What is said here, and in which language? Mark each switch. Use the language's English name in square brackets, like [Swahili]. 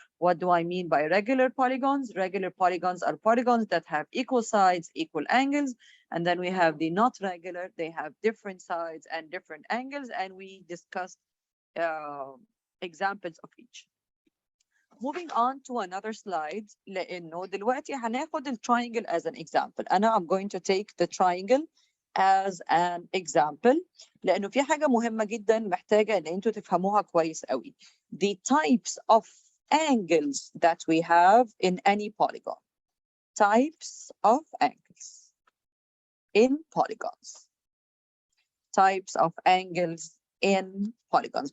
[English] What do I mean by regular polygons? Regular polygons are polygons that have equal sides, equal angles. And then we have the not regular. They have different sides and different angles. And we discussed examples of each. Moving on to another slide, [Arabic] لأنه دلوقتي هناخد الtriangle [English] as an example. I'm going to take the triangle as an example [Arabic] لأنه في حاجة مهمة جدا محتاجة إن أنتوا تفهموها كويس قوي. [English] The types of angles that we have in any polygon. Types of angles in polygons. Types of angles in polygons.